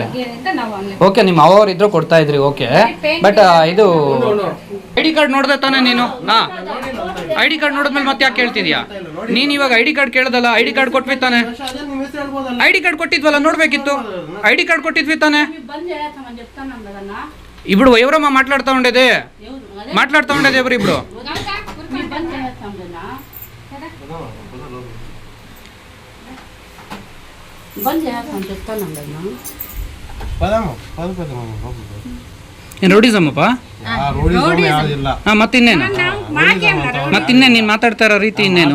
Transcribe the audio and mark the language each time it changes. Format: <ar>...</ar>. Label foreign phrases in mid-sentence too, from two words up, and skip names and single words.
<kn>ಬಗ್ಗೆಯಿಂದ ನಾವು ಅಲ್ಲಿ ಓಕೆ, ನಿಮ್ಮ ಅವ್ರು ಇದ್ರು ಕೊಡ್ತಾ ಇದ್ರಿ. ಓಕೆ, ಬಟ್ ಇದು</kn> <en>I D card</en> <kn>ನೋಡ್ದೆ ತಾನೇ ನೀನು? ಹಾಂ,</kn> <en>I D card</en> <kn>ನೋಡಿದ್ಮೇಲೆ ಮತ್ತೆ ಯಾಕೆ ಕೇಳ್ತಿದ್ಯಾ ನೀನು? ಇವಾಗ</kn> <en>I D card</en> <kn>ಕೇಳ್ದಲ್ಲ,</kn> <en>I D card</en> <kn>ಕೊಟ್ವಿ ತಾನೆ?</kn> <en>I D card</en> <kn>ಕೊಟ್ಟಿದ್ವಲ್ಲ, ನೋಡ್ಬೇಕಿತ್ತು.</kn> <en>I D card</en> <kn>ಕೊಟ್ಟಿದ್ವಿ ತಾನೆ?</kn> <te>ఇప్పుడు ఎవరమ్మా మాట్లాడుతూ ఉండేది? మాట్లాడుతూ ఉండేది ఎవరు ఇప్పుడు?</te> <kn>ಏನು ರೌಡಿಸಮ್ಮಪ್ಪ? ಮತ್ತಿನ್ನೇನು ನೀನು ಮಾತಾಡ್ತಾ ಇರೋ ರೀತಿ ಇನ್ನೇನು?</kn>